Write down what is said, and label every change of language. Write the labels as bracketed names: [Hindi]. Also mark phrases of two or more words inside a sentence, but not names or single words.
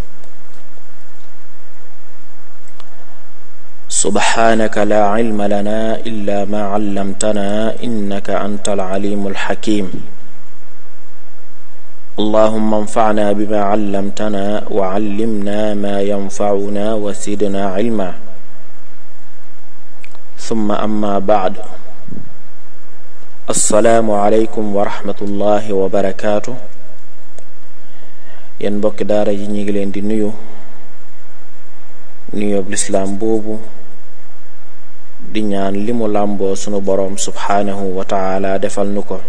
[Arabic] سبحانك لا علم لنا إلا ما علمتنا إنك أنت العليم الحكيم. اللهم انفعنا بما علمتنا وعلمنا ما ينفعنا وزدنا علما. ثم أما بعد. السلام عليكم ورحمة الله وبركاته. [Wolof] yéen mbokki daara ji ñi ngi leen di nuyoob lislaam boobu di ñaan li mu làmboo sunu boroom [Arabic] سبحانه وتعالى [Wolof] defal nu ko.